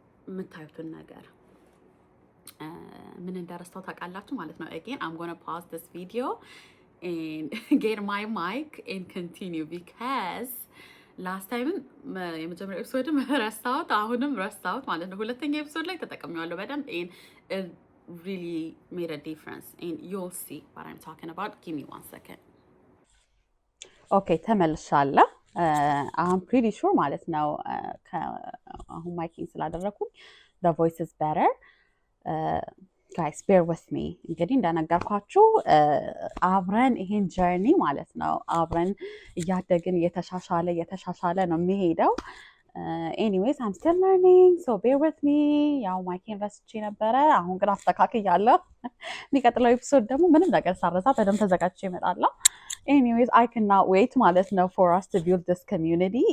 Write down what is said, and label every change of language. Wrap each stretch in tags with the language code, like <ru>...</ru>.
<am>የምታዩትን ነገር። ምን እንደረስታው ታውቃላችሁ ማለት ነው።</am> <en>again I'm going to pause this video and get my mic and continue because last time</en> <am>የመጀመሪያ ኤፒሶድም ረስታውት አሁንም ረስታውት ማለት ነው። ሁለተኛ ኤፒሶድ ላይ ተጠቅሜዋለሁ በደንብ</am> <en>and it really made a difference and you'll see what I'm talking about. Give me 1 second. Okay,</en> <am>ተመልሻለሁ።</am> <en>I'm pretty sure</en> <am>ማለት ነው አሁን ማይኪንግ ስላደረኩኝ</am> <en>the voice is better. Guys, bear with me.</en> <am>እንግዲህ እንደነገርኳችሁ አብረን ይሄን ጀርኒ ማለት ነው አብረን እያደግን የተሻሻለ ነው የሚሄደው።</am> <en>Anyways, I'm still learning, so bear with me.</en> <am>ያው ማይኪን ረስቼ ነበረ፣ አሁን ግን አስተካክያለሁ። የሚቀጥለው ኤፒሶድ ደግሞ ምንም ነገር ሳረሳ በደንብ ተዘጋጅቼ እመጣለሁ።</am> <en>Anyways, I cannot wait</en> <am>ማለት ነው</am> <en>for us to build this community.</en>